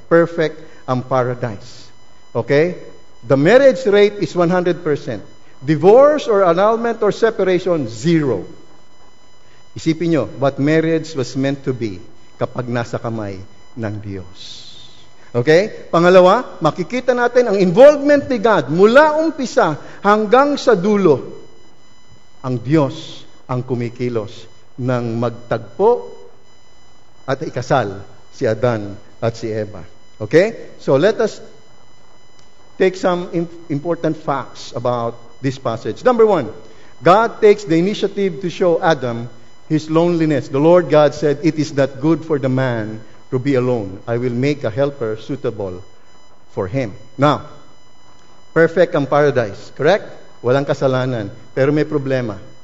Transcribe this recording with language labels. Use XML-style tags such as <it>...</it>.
<en>Perfect ang paradise. Okay? The marriage rate is 100%. Divorce or annulment or separation, 0.</en> <tl>Isipin nyo,</tl> <en>what marriage was meant to be</en> <tl>kapag nasa kamay ng Diyos.</tl> <en>Okay?</en> <tl>Pangalawa, makikita natin ang involvement ni God mula umpisa hanggang sa dulo. Ang Diyos ang kumikilos ng magtagpo at ikasal si Adan at si Eva.</tl> <en>Okay? So let us take some important facts about this passage. Number 1, God takes the initiative to show Adam his loneliness. The Lord God said, "It is not good for the man to be alone. I will make a helper suitable for him." Now, perfect ang paradise, correct?</en> <tl>Walang kasalanan. Pero may problema.</tl>